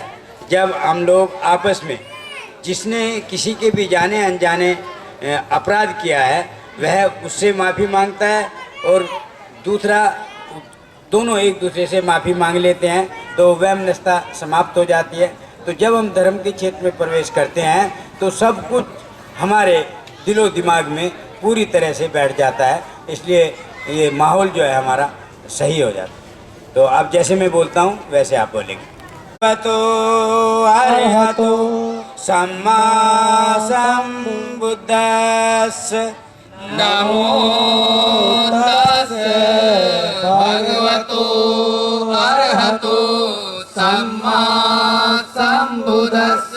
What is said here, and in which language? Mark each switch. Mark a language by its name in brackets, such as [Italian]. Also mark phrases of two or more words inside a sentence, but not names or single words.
[Hindi] जब हम लोग आपस में जिसने किसी के भी जाने अनजाने अपराध किया है वह उससे माफ़ी मांगता है और दूसरा दोनों एक दूसरे से माफ़ी मांग लेते हैं, तो वैमनस्यता समाप्त हो जाती है। तो जब हम धर्म के क्षेत्र में प्रवेश करते हैं तो सब कुछ हमारे दिलो दिमाग में पूरी तरह से बैठ जाता है, इसलिए ये माहौल जो है हमारा सही हो जाता है। तो अब जैसे मैं बोलता हूँ वैसे आप बोलेंगे। [Pali] तो अरहतो सम्मा सम्बुद्धस्स नमो तस्स भगवतो अरहतो सम्मा सम्बुद्धस्स